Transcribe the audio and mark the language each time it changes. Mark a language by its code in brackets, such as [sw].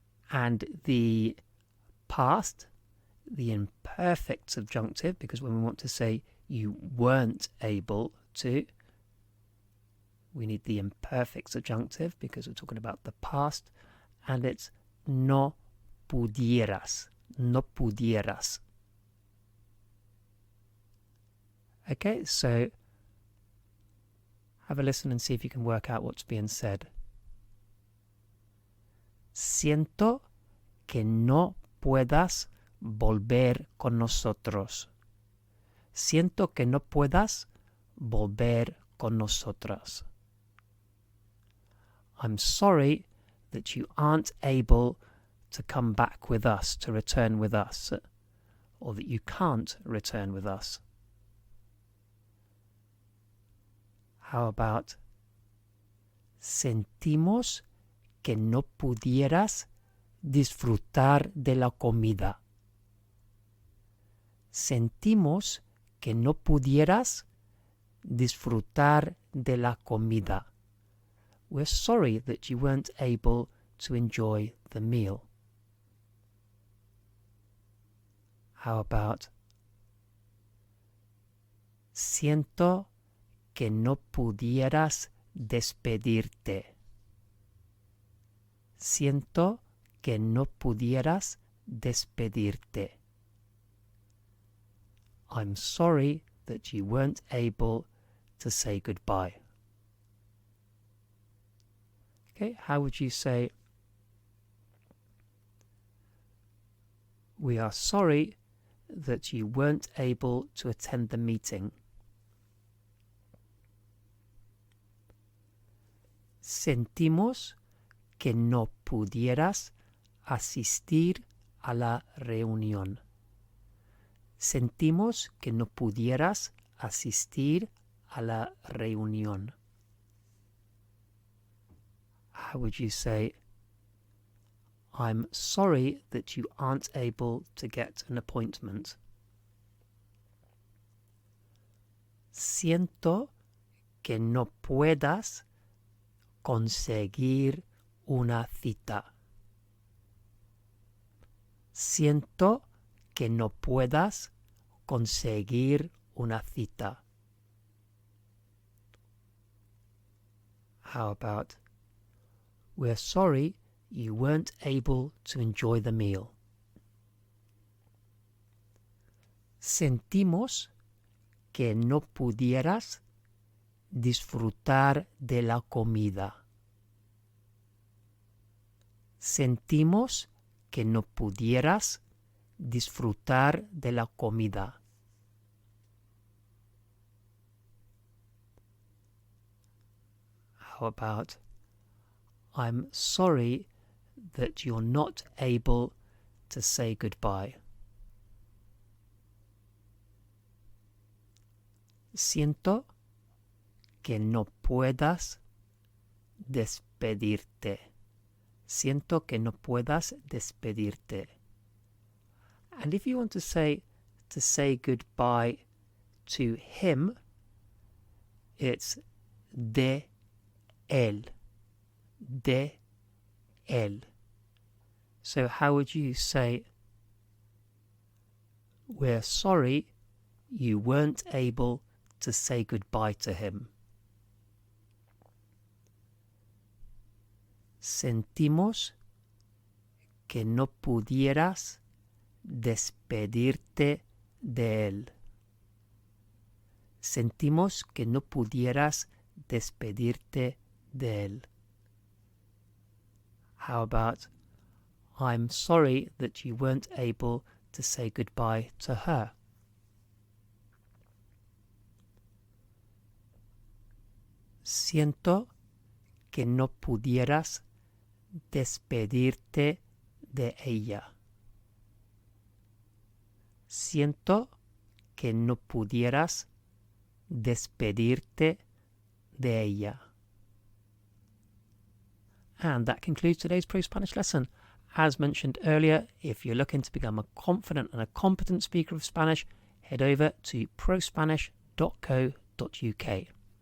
[en] And the past, the imperfect subjunctive, because when we want to say you weren't able to, we need the imperfect subjunctive because we're talking about the past, and it's [es] no pudieras, no pudieras. [en] Okay, so have a listen and see if you can work out what's being said. [es] Siento que no puedas volver con nosotros. Siento que no puedas volver con nosotras. [en] I'm sorry that you aren't able to come back with us, to return with us, or that you can't return with us. How about [es] sentimos que no pudieras disfrutar de la comida? Sentimos que no pudieras disfrutar de la comida. [en] We're sorry that you weren't able to enjoy the meal. How about [es] siento que no pudieras despedirte. Siento que no pudieras despedirte. [en] I'm sorry that you weren't able to say goodbye. Okay, how would you say, we are sorry that you weren't able to attend the meeting. [es] Sentimos que no pudieras asistir a la reunión. Sentimos que no pudieras asistir a la reunión. [en] How would you say, I'm sorry that you aren't able to get an appointment. [es] Siento que no puedas conseguir una cita. Siento que no puedas conseguir una cita. [en] How about, we're sorry you weren't able to enjoy the meal. [es] Sentimos que no pudieras disfrutar de la comida. Sentimos que no pudieras disfrutar de la comida. [en] How about, I'm sorry that you're not able to say goodbye. [es] Siento que no puedas despedirte. Siento que no puedas despedirte. [en] And if you want to say goodbye to him, it's [es] de él. De él. [en] So how would you say, we're sorry you weren't able to say goodbye to him. [es] Sentimos que no pudieras despedirte de él. Sentimos que no pudieras despedirte de él. [en] How about, I'm sorry that you weren't able to say goodbye to her. [es] Siento que no pudieras despedirte de ella. Siento que no pudieras despedirte de ella. [en] And that concludes today's ProSpanish lesson. As mentioned earlier, if you're looking to become a confident and a competent speaker of Spanish, head over to prospanish.co.uk.